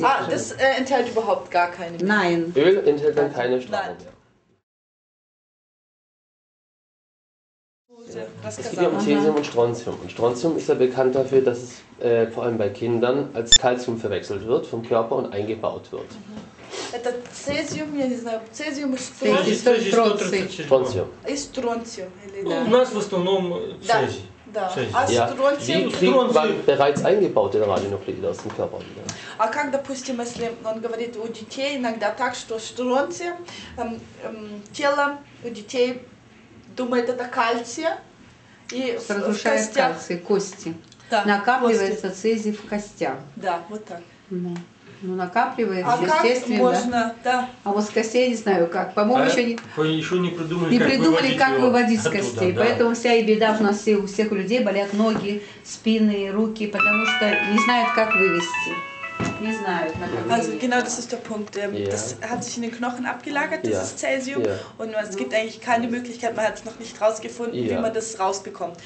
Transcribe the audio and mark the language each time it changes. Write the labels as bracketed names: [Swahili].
[German] Das enthält überhaupt gar keine Milch. Nein. Öl enthält dann keine Strahlung. Es geht ja um Cäsium und Strontium. Und Strontium ist ja bekannt dafür, dass es vor allem bei Kindern als Calcium verwechselt wird vom Körper und eingebaut wird. [Russian] Это цезиум, я не знаю, цезиум и [German] Strontium. [Russian] И стронциум. У нас в основном цезий. [German] Wie kriegt man bereits eingebaute Radionukleide aus dem Körper wieder? [Russian] А как, допустим, если он говорит у детей иногда так, что стронциум, тело у детей думает это кальция, и в костях... кости. Накапливается цезий в костях. Да, вот так. Ну, накапливается, естественно, да. А вот с костей не знаю как. По-моему, еще не придумали, как выводить с костей. Да. Поэтому вся и беда у нас у всех людей болят ноги, спины, руки, потому что не знают, как вывести. Не знаю, [German] also genau das ist der Punkt. Das hat sich in den Knochen abgelagert, dieses Cäsium. Und es gibt eigentlich keine Möglichkeit, man hat es noch nicht rausgefunden, wie man das rausbekommt.